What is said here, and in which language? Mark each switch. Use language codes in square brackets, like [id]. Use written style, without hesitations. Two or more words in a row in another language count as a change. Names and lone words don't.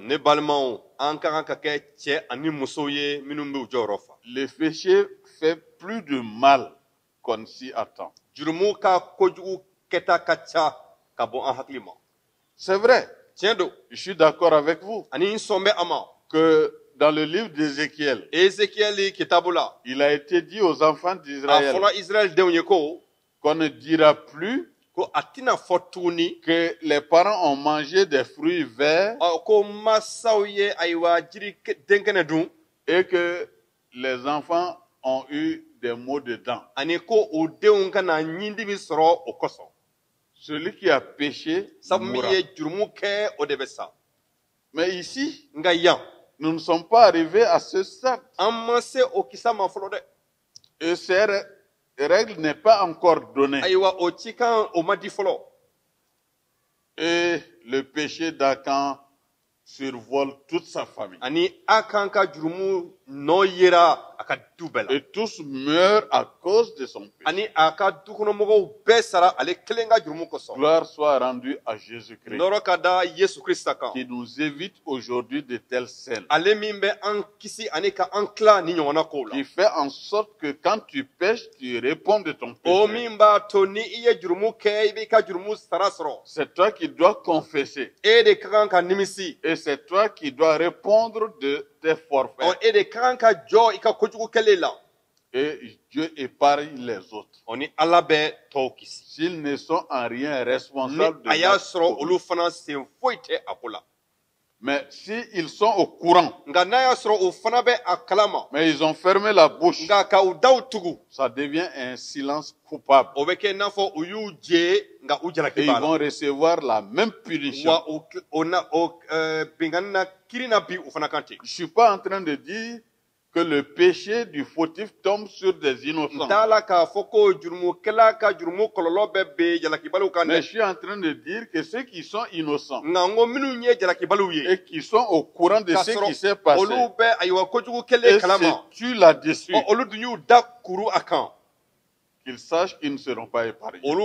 [bm] Ne balimaw an ka kan ka kɛ cɛ ani musow ye minnu b'u jɔyɔrɔ fa. [fr] Le péché fait plus de mal qu'on s'y attend. [bm] Jurumu ka kojugu kɛta ka ca ka bɔ an hakili ma. [fr] C'est vrai, [bm] Tiɲɛ don [fr] je suis d'accord avec vous [bm] ani n sɔn bɛ a ma. [fr] que dans le livre d'Ézéchiel, [bm] Ezekiyɛli kitabu la [fr] il a été dit aux enfants [bm] a [fr] d'Israël [bm] fɔra Israɛl denw ye ko [fr] qu'on ne dira plus [bm] ko a tɛna fɔ tuguni [fr] que les parents ont mangé des fruits verts [bm] ko masaw ye ayiwa jiri denkɛnɛ dun [fr] et que les enfants ont eu des maux de dents. [bm] ani ko o denw kana ɲindimi sɔrɔ o kosɔn. [fr] Celui qui a péché [bm] Sabu min [fr] mourra. [bm] ye jurumu kɛ o de bɛ sa. [fr] Mais ici, [bm] Nka yan [fr] nous ne sommes pas arrivés à ce stade. [bm] an ma se o kisa ma fɔlɔ dɛ. [fr] Et cette règle n'est pas encore donnée. [bm] Ayiwa o cikan o ma di fɔlɔ. [fr] Et le péché d'Akan survole toute sa famille. [bm] Ani a kan ka jurumu nɔ yera a ka du bɛɛ la. [fr] Et tous meurent à cause de son péché. [bm] Ani a ka dukɔnɔmɔgɔw bɛɛ sara ale kelen ka jurumu kosɔn. [fr] Gloire soit rendue à Jésus-Christ, [bm] Nɔrɔ ka da Yesu Krista kan. [fr] qui nous évite aujourd'hui de telles scènes. [bm] Ale min bɛ an kisi ani ka an tila ni ɲɔgɔnna kow la. [fr] Qui fait en sorte que quand tu pêches, tu réponds de ton [bm] O [fr] péché. [bm] min b'a to ni i ye jurumu kɛ i b'i ka jurumu sara sɔrɔ. [fr] C'est toi qui dois confesser. [bm] E de ka kan ka nimisi. [fr] Et c'est toi qui dois répondre de tes forfaits. [bm] E de ka kan ka jɔ i ka kojugu kɛlen la. [fr] Et Dieu épargne les autres. [bm] O ni Ala bɛ tɔw kisi. [fr] S'ils ne sont en rien [bm] Ni [fr] responsables de [bm] a y'a [fr] l'acte [bm] sɔrɔ [fr] commis. [bm] olu fana sen foyi tɛ a ko la. [fr] Mais s'ils sont au courant, [bm] Nka n'a y'a sɔrɔ o fana bɛ a kalama. [fr] mais ils ont fermé la bouche, [bm] Nka ka u daw tugu. [fr] ça devient un silence coupable. [bm] O bɛ kɛ i n'a fɔ u y'u je nka u [fr] Et [bm] jalaki [fr] ils [bm] b'a la. [fr] vont recevoir la même punition. [bm] Wa o bingani na kiri na bi u fana kan ten. [fr] Je ne suis pas en train de dire que le péché du fautif tombe sur des innocents. Mais je suis en train de dire que ceux qui sont innocents et qui sont au courant de ce qui s'est passé et se tuent là-dessus, qu'ils sachent qu'ils ne seront pas épargnés.